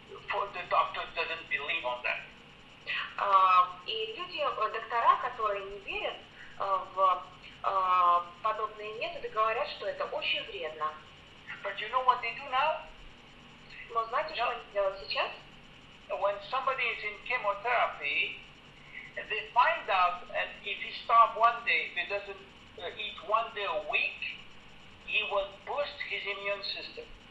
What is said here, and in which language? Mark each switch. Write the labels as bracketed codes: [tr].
[en] For the doctor doesn't believe on that. [ru] И люди, доктора, которые не верят в подобные методы, говорят, что это очень вредно. [en] But you know what they do now? [ru] Но знаете, что они делают сейчас? [en] When somebody is in chemotherapy, they find out that if he starves one day, if he doesn't eat one day a week, he will boost his immune system.